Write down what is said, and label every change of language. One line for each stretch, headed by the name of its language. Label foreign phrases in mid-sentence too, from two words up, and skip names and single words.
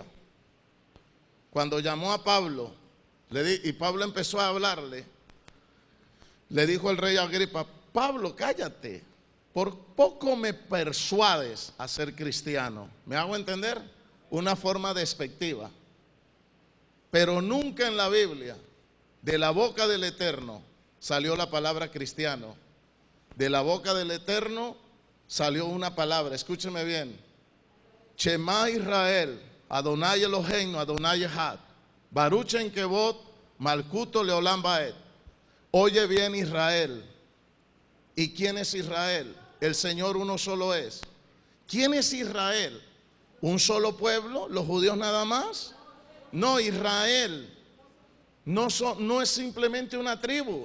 Spanish: Cuando llamó a Pablo, y Pablo empezó a hablarle, le dijo el rey Agripa: Pablo, cállate, por poco me persuades a ser cristiano. ¿Me hago entender? Una forma despectiva. Pero nunca en la Biblia, de la boca del Eterno, salió la palabra cristiano. De la boca del Eterno salió una palabra, escúcheme bien:
Hebrew: שמע ישראל, אדני אלהינו, אדני אחד, ברוך שם כבוד, מלכותו לעולם ועד.
Spanish: Oye bien, Israel. ¿Y quién es Israel? El Señor uno solo es. ¿Quién es Israel? ¿Un solo pueblo? ¿Los judíos nada más? No, Israel no es simplemente una tribu.